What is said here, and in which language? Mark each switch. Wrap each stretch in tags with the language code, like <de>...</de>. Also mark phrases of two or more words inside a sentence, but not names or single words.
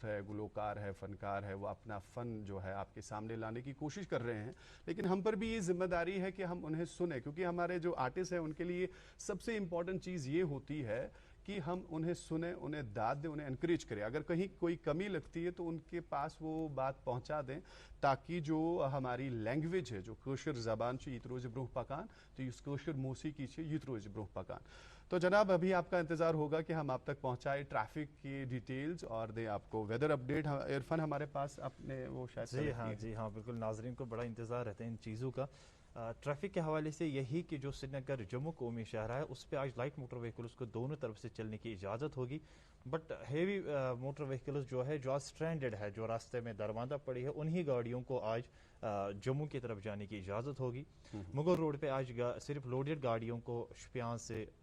<ur>ہے گلوکار ہے فنکار ہے وہ اپنا فن جو ہے آپ کے سامنے لانے کی کوشش کر رہے ہیں لیکن ہم پر بھی یہ ذمہ داری ہے کہ ہم انہیں سنیں کیونکہ ہمارے جو آرٹسٹ ہیں ان کے لیے سب سے امپورٹنٹ چیز یہ ہوتی ہے کہ ہم انہیں سنیں انہیں داد دیں انہیں انکریج کریں اگر کہیں کوئی کمی لگتی ہے تو ان کے پاس وہ بات پہنچا دیں تاکہ جو ہماری لینگویج ہے جو</ur> <ks>کٲشِر زبان چھِ یہِ تہِ روزِ برونٛہہ پکان</ks> <ur>تو</ur> <ks>یُس کٲشِر موسیقی چھِ یہِ تہِ روزِ برونٛہہ پکان</ks> <ur>تو جناب ابھی آپ کا انتظار ہوگا کہ ہم آپ تک پہنچائے ٹریفک کی ڈیٹیلز اور دیں آپ کو</ur> <en>weather update</en> <ur>عرفان ہمارے پاس اپنے وہ شاید جی ہاں بالکل ناظرین کو بڑا انتظار رہتا ہے ان چیزوں کا ٹریفک کے حوالے سے یہی کہ جو سری نگر جموں قومی شاہراہ ہے اس پہ آج</ur> <en>light motor vehicles</en> <ur>کو دونوں طرف سے چلنے کی اجازت ہوگی</ur> <en>but heavy motor vehicles</en> <ur>جو ہے جو آج اسٹرینڈڈ ہے جو راستے میں درماندہ پڑی ہے انہی گاڑیوں کو آج جموں کی طرف جانے کی اجازت ہوگی مغل روڈ پہ آج صرف لوڈیڈ گاڑیوں کو شپیان سے</ur>